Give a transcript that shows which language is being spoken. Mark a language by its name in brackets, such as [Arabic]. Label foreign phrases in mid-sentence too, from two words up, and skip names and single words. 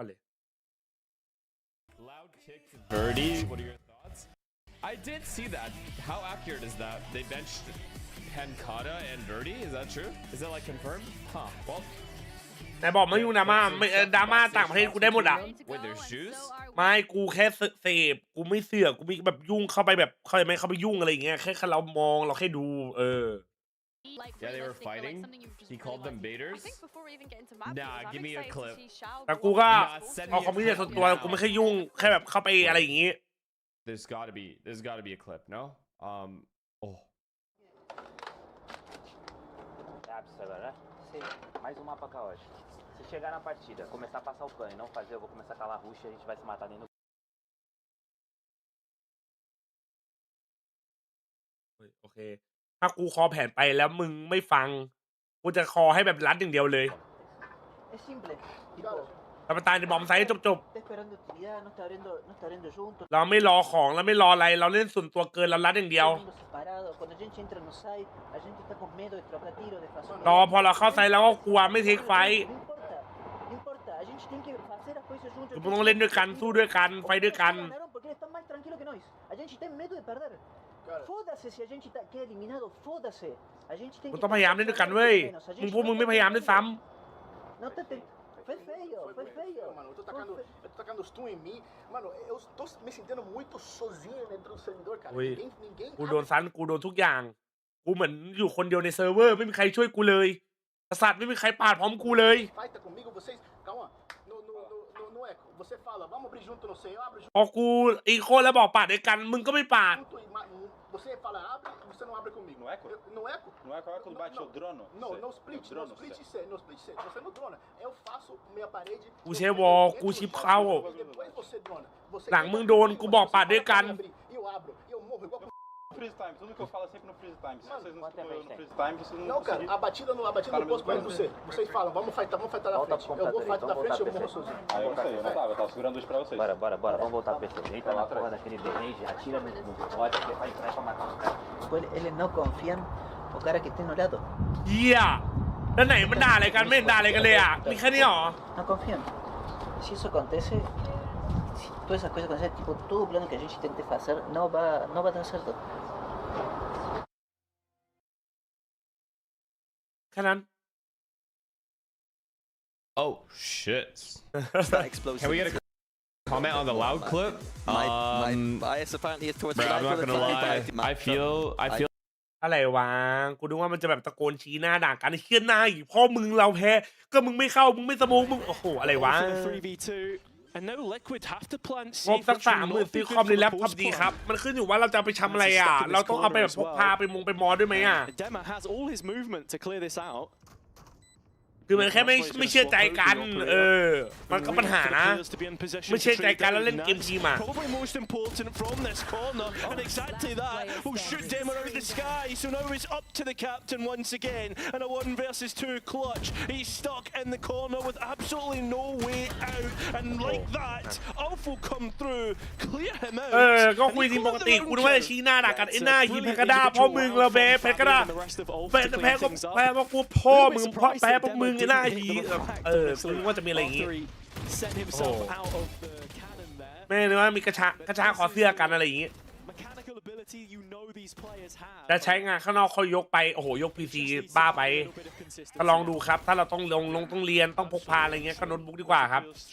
[English] Loud kick to Birdie. What are your thoughts? I did see that. How accurate is that? They benched Pancata and Birdie. Is that true? Is that like confirmed? Huh. Well. [Thai] แต่บอกไม่ยุ่งดราม่าดราม่าต่างประเทศกูได้หมดอ่ะ [English] Wait, there's shoes? [Thai] ไม่กูแค่เสพกูไม่เสือกกูมีแบบยุ่งเข้าไปแบบเข้าใจไหมเข้าไปยุ่งอะไรอย่างเงี้ยแค่เรามองเราแค่ดู [English] Yeah, they were fighting. He called them baiters. Nah, give me a clip. [Thai] แต่กูก็เอาความคิดเห็นส่วนตัวกูไม่เคยยุ่งแค่แบบเข้าไปอะไรอย่างงี้ [English] There's gotta be a clip, no? [Portuguese] Agora, né? Sim. Mais um mapa caótico. Se chegar na partida, começar a passar o plano e não fazer, eu vou começar a calar a rush e a gente vai se matar dentro do... [Thai] โอเคถ้ากูคอแผนไปแล้วมึงไม่ฟังกูจะคอให้แบบรัดอย่างเดียวเลย เราไปตายในบอมไซต์จบเราไม่รอของเราไม่รออะไรเราเล่นส่วนตัวเกินเรารัดอย่างเดียวรอพอเราเข้าไซต์แล้วก็กลัวไม่เทคไฟมึงต้องเล่นด้วยกันสู้ด้วยกันไฟด้วยกันมึงต้องพยายามเล่นด้วยกันเว้ยพวกมึงไม่พยายามด้วยซ้ำ [Portuguese] Foi feio, mano. Eu tô tacando stun em mim. Mano, eu tô me sentindo muito sozinho dentro do servidor, cara. Ninguém [Thai] กูโดนซันกูโดนทุกอย่างกูเหมือนอยู่คนเดียวในเซิร์ฟเวอร์ไม่มีใครช่วยกูเลยสัตว์ไม่มีใครปาดพร้อมกูเลย [Portuguese] Fighta comigo, vocês. Calma. No eco. Você fala, vamos abrir junto no sei, eu abro junto. [Thai] พอกูอีโคแล้วบอกปาดด้วยกันมึงก็ไม่ปาด [Portuguese] Você fala abre, você não abre comigo. No eco? No eco? No eco é quando bate o drone. Não, no split. No split C. Você no drone. Eu faço minha parede. [Thai] กูใช้วอลกูชิปเข้า [Portuguese] Depois você drone. [Thai] หลังมึงโดนกูบอกปาดด้วยกัน [Portuguese] Eu abro. Eu morro igual [English] freeze time, [Portuguese] tudo que eu falo é sempre no [English] freeze time. [Portuguese] Se vocês não estão no [English] freeze time, [Portuguese] vocês não. Não, cara, a batida no posto pra você. Vocês falam, vamos fightar na frente. Eu vou fightar na frente e eu morro sozinho. Ah, eu não sei, eu tava segurando dois pra vocês. Bora, vamos voltar pra PC. Deita na porra daquele range, atira no bot, que vai entrar pra matar os caras. Eles não confiam no cara que tem no lado. [Thai] เฮียแล้วไหนมันด่าอะไรกันไม่ด่าอะไรกันเลยอ่ะมีแค่นี้หรอ [Spanish] No confían. Si eso acontece, si todas esas cosas acontecen, tipo, todo plano que [Portuguese] a gente [Spanish] intente hacer no va a dar certo. [Thai] แค่นั้น [English] Oh shit. Can we get a comment on the loud clip? My bias apparently is towards bro, I'm not gonna lie. I feel [Thai] อะไรวะกูนึกว่ามันจะแบบตะโกนชี้หน้าด่ากันไอ้เหี้ยหน้าอีกพ่อมึงเราแพ้ก็มึงไม่เข้ามึงไม่สมองมึงโอ้โหอะไรวะ [English] And now Liquid have to plant [Thai] งบสัก30,000ซื้อคอมในแล็ปท็อปดีครับมันขึ้นอยู่ว่าเราจะไปทำอะไรอ่ะเราต้องเอาไปแบบพกพาไปมอด้วยไหมอ่ะ [English] Dema has all his movement to clear this out. [Thai] คือมันแค่ไม่เชื่อใจกันมันก็ปัญหานะไม่เชื่อใจกันแล้วเล่นเกมทีมอ่ะ [English] Probably most important from this corner, and exactly that will shoot Dema out the sky. So now it's up to the captain once again, and a 1 versus 2 clutch. He's stuck in the corner with absolutely no way out, and like that, Ulf will come through, clear him out. [Thai] ก็คุยทีมปกติคุณว่าจะชี้หน้าด่ากันไอ้หน้ายิงแพ้กระด้าพ่อมึงเราแพ้กระด้าแพ้ก็แพ้เพราะกูพ่อมึงแพ้พวกมึงไอ้หน้ายีคุณว่าจะมีอะไรอย่างงี้ แม่นึกว่ามีกระชากขอเสื้อกันอะไรอย่างงี้จะใช้งานข้างนอกเขายกไปโอ้โหยกพีซีบ้าไปก็ลองดูครับถ้าเราต้องต้องเรียนต้องพกพาอะไรเงี้ยก็โน้ตบุ๊กดีกว่าครับ